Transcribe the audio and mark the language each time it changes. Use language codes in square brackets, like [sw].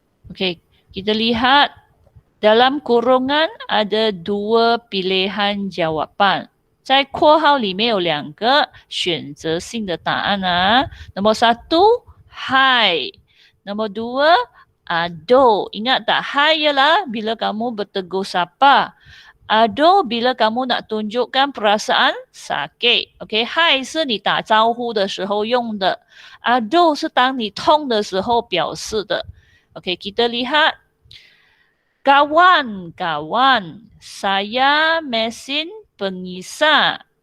[ms] Okey, kita lihat dalam kurungan ada 2 pilihan jawapan. [zh] 在括号里面有2个选择性的答案啊。 [ms] Nombor 1, hai. Nombor 2, ado. Ingat tak? Hai ialah bila kamu bertegur sapa. Ado bila kamu nak tunjukkan perasaan sakit. [zh] OK， 嗨是你打招呼的时候用的。Ado 是当你痛的时候表示的。 [ms] OK， kita lihat. Kawan, saya mesin pengisah.